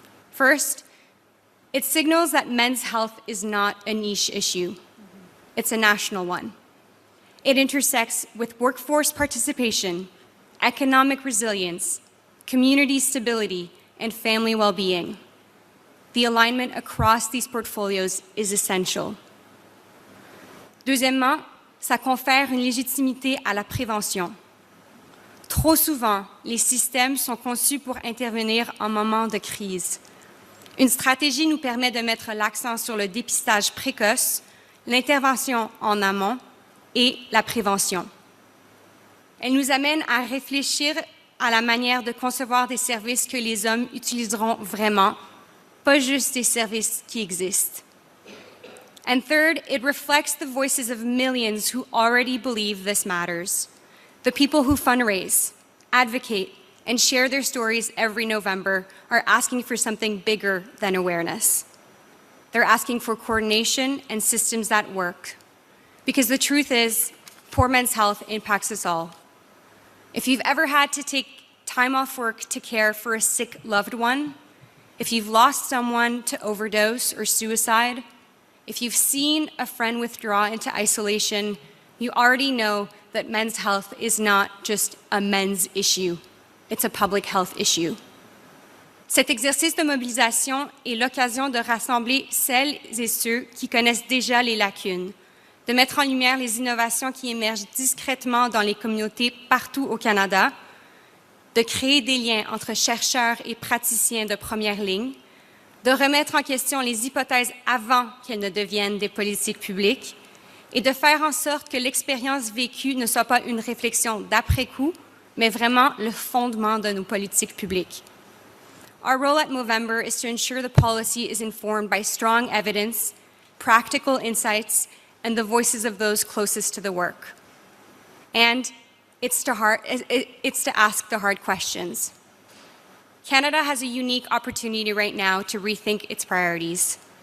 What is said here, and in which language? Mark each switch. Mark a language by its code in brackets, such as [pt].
[en] First, it signals that men's health is not a niche issue. It's a national one. It intersects with workforce participation, economic resilience, community stability, and family well-being. The alignment across these portfolios is essential. [fr] Deuxièmement, ça confère une légitimité à la prévention. Trop souvent, les systèmes sont conçus pour intervenir en moment de crise. Une stratégie nous permet de mettre l'accent sur le dépistage précoce, l'intervention en amont et la prévention. Elle nous amène à réfléchir à la manière de concevoir des services que les hommes utiliseront vraiment, pas juste des services qui existent. [en] And third, it reflects the voices of millions who already believe this matters. The people who fundraise, advocate, and share their stories every November are asking for something bigger than awareness. They're asking for coordination and systems that work. Because the truth is, poor men's health impacts us all. If you've ever had to take time off work to care for a sick loved one, if you've lost someone to overdose or suicide, if you've seen a friend withdraw into isolation, you already know that men's health is not just a men's issue. It's a public health issue. [fr] Cet exercice de mobilisation est l'occasion de rassembler celles et ceux qui connaissent déjà les lacunes, de mettre en lumière les innovations qui émergent discrètement dans les communautés partout au Canada, de créer des liens entre chercheurs et praticiens de première ligne, de remettre en question les hypothèses avant qu'elles ne deviennent des politiques publiques et de faire en sorte que l'expérience vécue ne soit pas une réflexion d'après-coup, mais vraiment le fondement de nos politiques publiques. [en] Our role at Movember is to ensure the policy is informed by strong evidence, practical insights, and the voices of those closest to the work. And it's to ask the hard questions. Canada has a unique opportunity right now to rethink its priorities.